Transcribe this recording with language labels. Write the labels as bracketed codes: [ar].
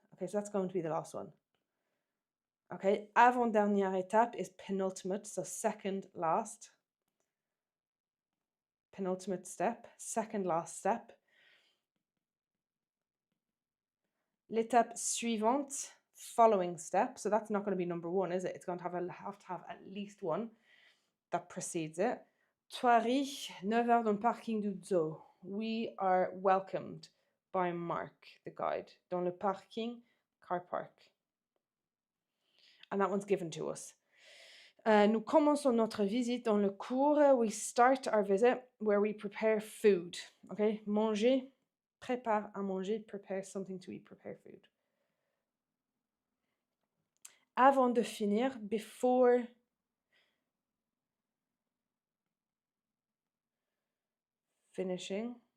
[en] Okay, so that's going to be the last one. Okay, [fr] avant-dernière étape [en] is penultimate, so second last. Penultimate step, second last step. [fr] L'étape suivante, [en] following step. So that's not going to be number 1, is it? It's going to have to have at least one. that precedes it. [fr] Thoiry, 9 heures dans le parking du zoo. [en] We are welcomed by Mark, the guide, [fr] dans le parking, [en] car park. And that one's given to us. [fr] Nous commençons notre visite dans le cours. [en] We start our visit where we prepare food. Okay, [fr] manger, prépare à manger, [en] prepare something to eat, prepare food. [fr] Avant de finir, [en] before finishing.